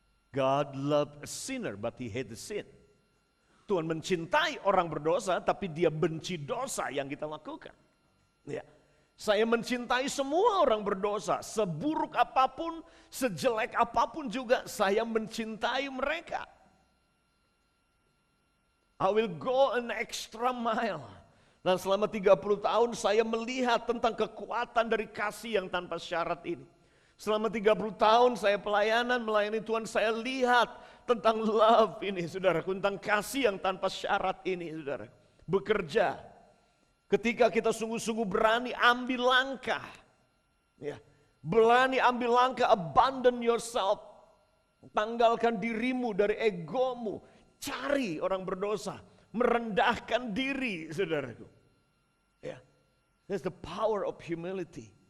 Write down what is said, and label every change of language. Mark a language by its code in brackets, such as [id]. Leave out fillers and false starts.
[en] God loved a sinner, but He hated sin. [id] Tuhan mencintai orang berdosa, tapi Dia benci dosa yang kita lakukan. Ya. Saya mencintai semua orang berdosa, seburuk apapun, sejelek apapun juga, saya mencintai mereka. [en] I will go an extra mile. [id] Dan selama 30 tahun saya melihat tentang kekuatan dari kasih yang tanpa syarat ini. Selama 30 tahun saya melayani Tuhan, saya lihat tentang love ini, saudara, tentang kasih yang tanpa syarat ini, saudara. Bekerja. Ketika kita sungguh-sungguh berani ambil langkah. Ya, berani ambil langkah, [en] abandon yourself. [id] Tanggalkan dirimu dari egomu. Cari orang berdosa. Merendahkan diri, saudaraku. [en] Ya, that's the power of humility.